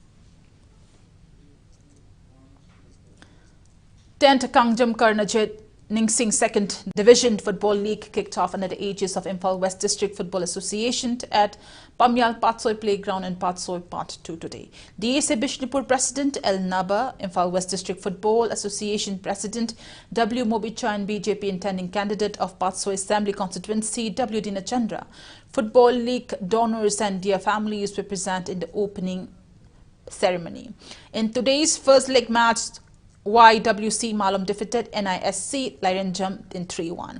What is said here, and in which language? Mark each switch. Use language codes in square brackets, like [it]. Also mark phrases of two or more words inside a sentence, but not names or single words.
[en] 10th THANGJAM Karnajit Ningsing 2nd Division Football League kicked off under the aegis of Imphal West District Football Association at Pamyal Patsoi Playground in Patsoi Part 2 today. DSA Bishnupur President L. Naba, Imphal West District Football Association President W. Mobicha and BJP intending candidate of Patsoi Assembly Constituency W. Dina Chandra, Football League donors and dear families were present in the opening ceremony. In today's first leg match, YWC Malum defeated NISC THANGJAM in 3-1.